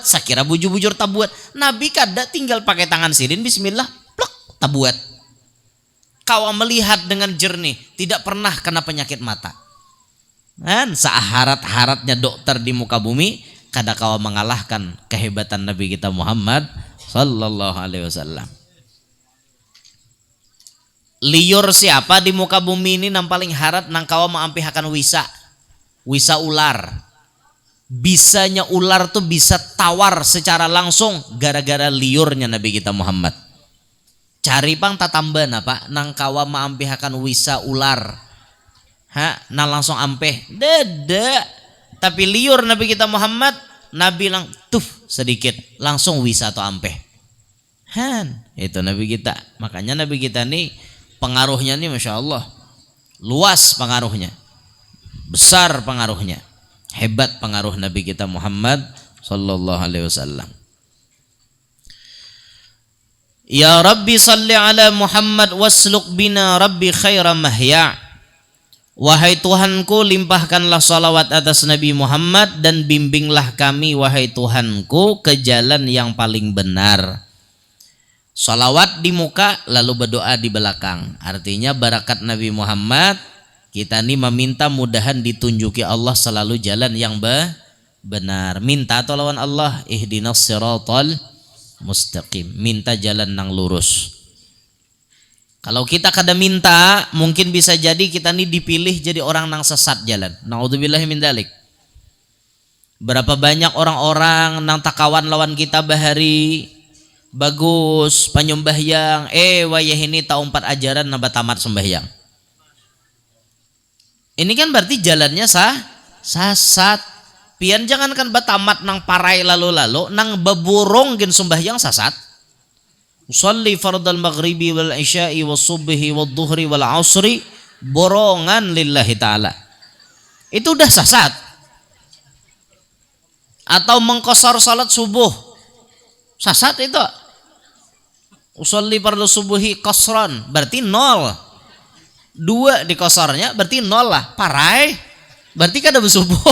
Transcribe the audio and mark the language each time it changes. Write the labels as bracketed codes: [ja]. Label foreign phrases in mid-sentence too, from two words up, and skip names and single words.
[bjn] Sakira bujur-bujur tabuat. Nabi kada tinggal pakai tangan sidin, bismillah, plak, tabuat. [id] Kau melihat dengan jernih, tidak pernah kena penyakit mata. [bjn] Dan seharat-haratnya dokter di muka bumi, kada kau mengalahkan kehebatan Nabi kita Muhammad [ar] صلى الله عليه وسلم. [bjn] Liur siapa di muka bumi ini nang paling harat nang kawa mengampihakan wisa ular. [id] Bisanya ular tuh bisa tawar secara langsung gara-gara liurnya Nabi kita Muhammad. [bjn] Cari pang tatamban apa nang kawa mengampihakan wisa ular. Nang langsung ampeh. Dede. Tapi liur Nabi kita Muhammad, Nabi lang tuf sedikit langsung wisa atau ampeh. [id] Itu Nabi kita. Makanya Nabi kita nih pengaruhnya nih [ar] ما شاء الله [id] luas, pengaruhnya besar, pengaruhnya hebat, pengaruh Nabi kita Muhammad [ar] صلى الله عليه وسلم. يا ربِّ صلِّ على محمد واسلك بنا ربي خير محيا. [id] Wahai Tuhanku, limpahkanlah salawat atas Nabi Muhammad dan bimbinglah kami wahai Tuhanku ke jalan yang paling benar. [bjn] Salawat di muka lalu berdoa di belakang. Artinya barakat Nabi Muhammad, kita ini meminta mudahan ditunjuki Allah selalu jalan yang benar. Minta tolongan Allah, [ar] اهدنا الصراط المستقيم. [bjn] Minta jalan nang lurus. Kalau kita kada minta, mungkin bisa jadi kita ini dipilih jadi orang nang sesat jalan. [ar] نعوذ بالله من ذلك. [bjn] Berapa banyak orang-orang nang takawan lawan kita bahari bagus penyembahyang, wayah ini tahun 4 ajaran nambah tamat sembahyang. Ini kan berarti jalannya sasat. Pian jangankan batamat nang parai lalu-lalu, nang beburung gen sembahyang sasat. [ar] أصلي فرض المغرب والعشاء والصبح والظهر والعصر borongan لله تعالى. [bjn] Itu udah sasat. Atau mengkosor salat subuh, sasat itu. [ar] أصلي فرض الصبح قصرا، berarti 0. [bjn] 2 dikosornya berarti 0 lah. Parai berarti kada bersubuh.